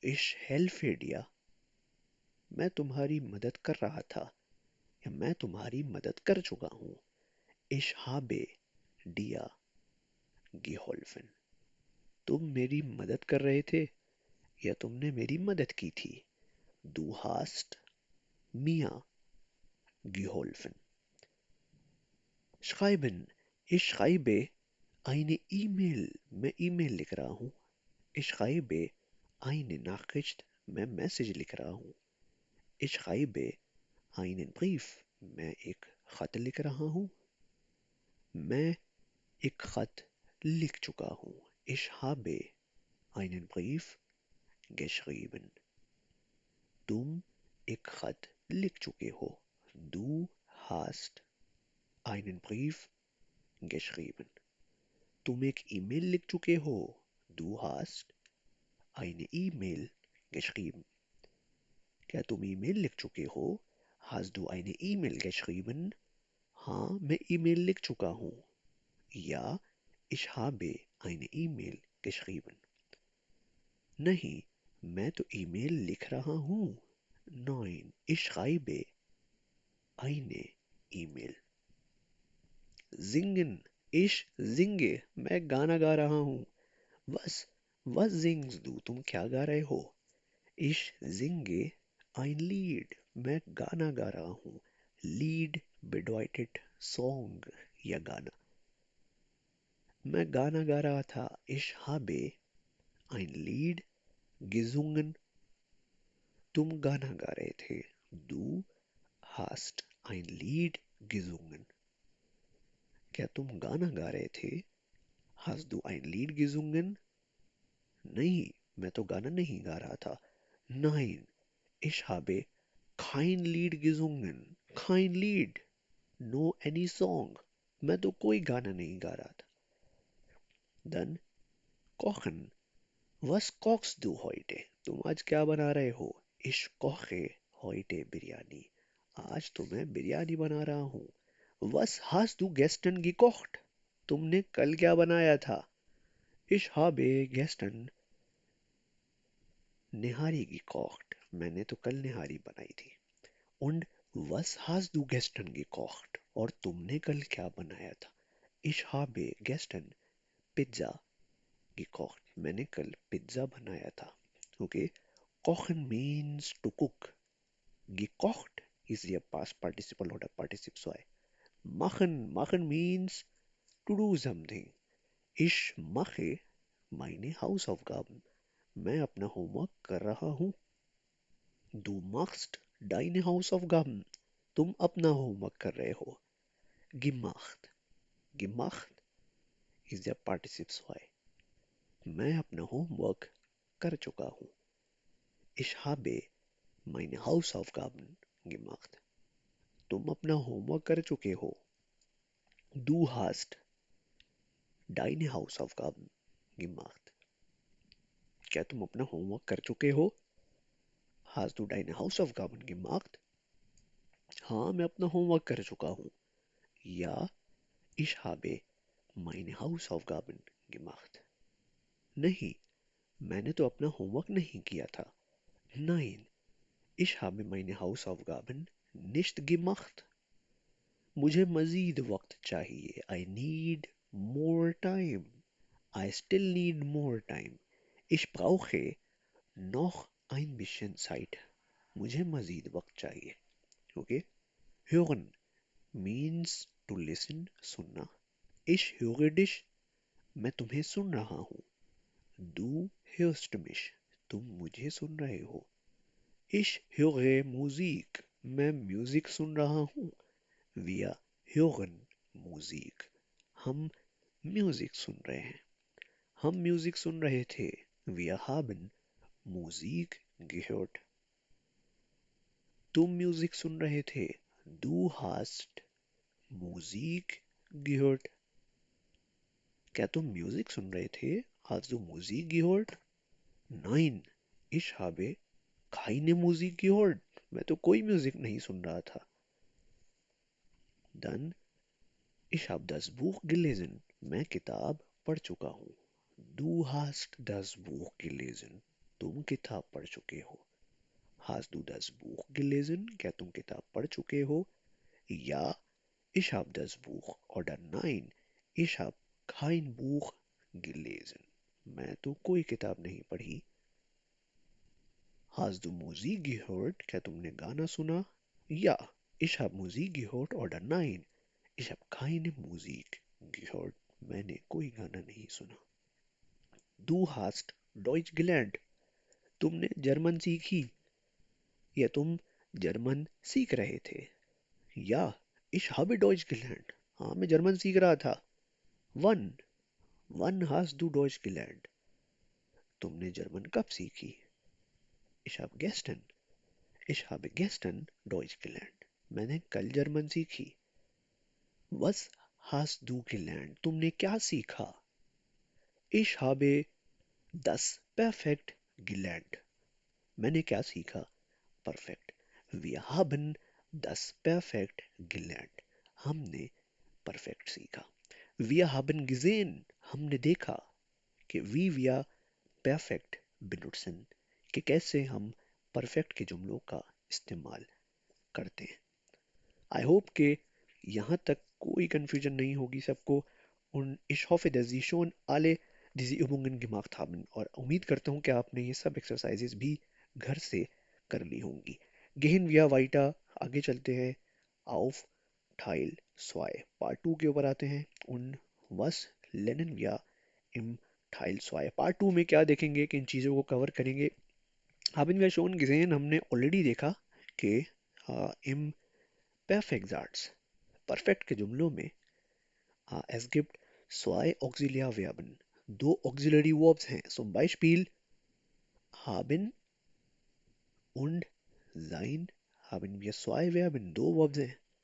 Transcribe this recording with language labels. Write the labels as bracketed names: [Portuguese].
[German] Ich helfe dir, [Hindi] मैं तुम्हारी मदद कर रहा था या मैं तुम्हारी मदद कर चुका हूँ। [German] Ich habe dir geholfen, [Hindi] तुम मेरी मदद कर रहे थे या तुमने मेरी मदद की थी। [German] Du hast mir geholfen. Schreiben, ich schreibe eine E-Mail, [Hindi] मैं ईमेल लिख रहा हूँ। [German] Ich schreibe eine Nachricht, [Hindi] मैं मैसेज लिख रहा हूँ। [German] Ich schreibe einen Brief, [Hindi] मैं एक खत लिख रहा हूँ। मैं एक खत लिख चुका हूँ। [German] Ich habe einen Brief geschrieben. [Hindi] तुम एक खत लिख चुके हो। [German] Du hast einen Brief geschrieben. [Hindi] तुम एक ईमेल लिख चुके हो। [German] Du hast eine E-Mail geschrieben. [Hindi] क्या तुम ईमेल लिख चुके हो? [German] Hast du eine E-Mail geschrieben? [Hindi] हाँ मैं ईमेल लिख चुका हूँ। [German] Ja, ich habe eine E-Mail geschrieben. [Hindi] नहीं, मैं तो ईमेल लिख रहा हूँ। [German] Nein, ich schreibe eine E-Mail. Singen, ich singe, [Hindi] मैं गाना गा रहा हूँ। [German] Was singst du, [Hindi] तुम क्या गा रहे हो? [German] Ich singe ein Lied, [Hindi] मैं गाना गा रहा हूँ। [German] Lied bedeutet Song [Hindi] या गाना। मैं गाना गा रहा था। [German] Ich habe ein Lied gesungen, [Hindi] तुम गाना गा रहे थे। [German] Du hast ein Lied gesungen, [Hindi] क्या तुम गाना गा रहे थे? [German] Hast du ein Lied gesungen? [Hindi] नहीं, मैं तो गाना नहीं गा रहा था। [German] Nein, ich habe kein Lied gesungen. Kein Lied, [English] no any song. [Hindi] मैं तो कोई गाना नहीं गा रहा था। [German] Dann kochen. Was kochst du heute? [Hindi] तुम आज क्या बना रहे हो? [German] Ich koche heute Biryani. [Hindi] आज तो मैं बिरयानी बना रहा हूँ। [German] Was hast du gestern gekocht? [Hindi] तुमने कल क्या बनाया था? [German] Ich habe gestern निहारी gekocht. [Hindi] मैंने तो कल निहारी बनाई थी। [German] Und was hast du gestern gekocht? [Hindi] और तुमने कल क्या बनाया था? [German] Ich habe gestern Pizza gekocht. [Hindi] मैंने कल पिज्जा बनाया था। [English] Okay? Kochen means to cook. [German] Gekocht is der past participle oder Partizipsweise. [English] Machen means to do something. [German] Ich mache meine Hausaufgaben. [Hindi] मैं अपना होमवर्क कर रहा हूँ। [German] Du machst deine Hausaufgaben. [Hindi] तुम अपना होमवर्क कर रहे हो। [German] Gemacht. Gemacht is der Partizipsweise. [Hindi] मैं अपना होमवर्क कर चुका हूँ। [German] Ich habe meine Hausaufgaben gemacht. [Hindi] तुम अपना होमवर्क कर चुके हो। [German] Du hast deine Hausaufgaben gemacht. [Hindi] क्या तुम अपना होमवर्क कर चुके हो? [German] Hast du deine Hausaufgaben gemacht? [Hindi] हाँ मैं अपना होमवर्क कर चुका हूँ। [German] Ja, ich habe meine Hausaufgaben gemacht. [Hindi] नहीं, मैंने तो अपना होमवर्क नहीं किया था। [German] Nein, ich habe meine Hausaufgaben nicht gemacht. [Hindi] मुझे मजीद वक्त चाहिए। [English] I need more time. I still need more time. [German] Ich brauche noch ein bisschen Zeit. [Hindi] मुझे मजीद वक्त चाहिए। Okay? [German] Hören [English] means to listen [Hindi] सुनना। [German] Ich höre dich [Hindi] मैं तुम्हें सुन रहा हूँ। [German] Du hörst mich [Hindi] तुम मुझे सुन रहे हो। [German] Ich höre Musik [Hindi] मैं म्यूजिक सुन रहा हूँ। [German] Wir hören Musik [Hindi] हम म्यूजिक सुन रहे हैं। हम म्यूजिक सुन रहे थे। [German] Wir haben Musik gehört [Hindi] तुम म्यूजिक सुन रहे थे। [German] Du hast Musik gehört [Hindi] क्या तुम म्यूजिक सुन रहे थे? [German] Hast du Musik gehört? Nein, ich habe keine Musik gehört. [Hindi] मैं तो कोई म्यूजिक नहीं सुन रहा था। [German] Dann, ich habe das Buch gelesen. [Hindi] मैं किताब पढ़ चुका हूँ। [German] Du hast das Buch gelesen. [Hindi] तुम किताब पढ़ चुके हो। [German] Hast du das Buch gelesen? [Hindi] क्या तुम किताब पढ़ चुके हो? [German] Ja, ich habe das Buch. Oder nein, ich habe kein Buch gelesen. [Hindi] मैं तो कोई किताब नहीं पढ़ी। [German] Hast du Musik gehört? [Hindi] क्या तुमने गाना सुना? [German] Ja, ich habe Musik gehört. Oder nein, ich habe keine Musik gehört. [Hindi] मैंने कोई गाना नहीं सुना। [German] Du hast Deutsch gelernt. [Hindi] तुमने जर्मन सीखी या तुम जर्मन सीख रहे थे। [German] Ja, ich habe Deutsch gelernt. [Hindi] हाँ, मैं जर्मन सीख रहा था। [German] Wann? Wann hast du Deutsch gelernt? [Hindi] तुमने जर्मन कब सीखी? [German] Ich habe gestern. Ich habe gestern Deutsch gelernt. [Hindi] मैंने कल जर्मन सीखी। [German] Was hast du gelernt? [Hindi] तुमने क्या सीखा? [German] Ich habe das Perfekt gelernt. [Hindi] मैंने क्या सीखा? Perfekt. [German] Wir haben das Perfekt gelernt. [Hindi] हमने perfect सीखा। [German] Wir haben gesehen. [Hindi] हमने देखा कि [German] wie wir perfect benutzen [Hindi] कि कैसे हम perfect के जुमलों का इस्तेमाल करते हैं। [English] I hope [Hindi] कि यहाँ तक कोई कंफ्यूजन नहीं होगी सबको। [German] Und ich hoffe, dass Sie schon alle diese Übungen gemacht haben [Hindi] और उम्मीद करता हूँ कि आपने ये सब एक्सरसाइजेस भी घर से कर ली होंगी। [German] Gehen wir weiter [Hindi] आगे चलते हैं [German] auf Teil 2 [Hindi] पार्ट 2 के ऊपर आते हैं। [German] Und was lernen wir im Teil 2 [Hindi] part 2 में क्या देखेंगे, किन चीज़ों को कवर करेंगे। [German] haben wir schon gesehen [Hindi] हमने ऑलरेडी देखा कि [German] im Perfektsatz [Hindi] परफेक्ट के जुमलों में [German] es gibt zwei Auxiliarverben [Hindi] दो auxiliary verbs हैं। [German] Zum Beispiel haben und sein haben wir zwei Verben [Hindi] दो verbs हैं।